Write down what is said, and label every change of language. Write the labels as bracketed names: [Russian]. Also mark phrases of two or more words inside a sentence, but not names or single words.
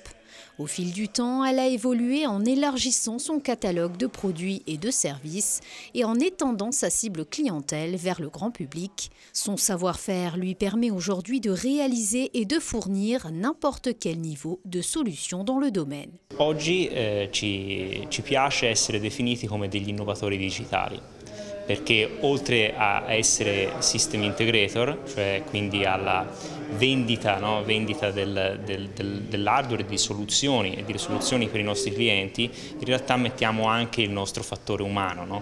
[French] Au fil du temps, elle a évolué en élargissant son catalogue de produits et de services et en étendant sa cible clientèle vers le grand public. Son savoir-faire lui permet aujourd'hui de réaliser et de fournir n'importe quel niveau de solution dans le domaine. [Italian] Oggi ci piace essere definiti come degli innovatori digitali, perché oltre a essere [English] system integrator, [Italian] cioè quindi alla vendita dell'hardware e di soluzioni per i nostri clienti, in realtà mettiamo anche il nostro fattore umano, no?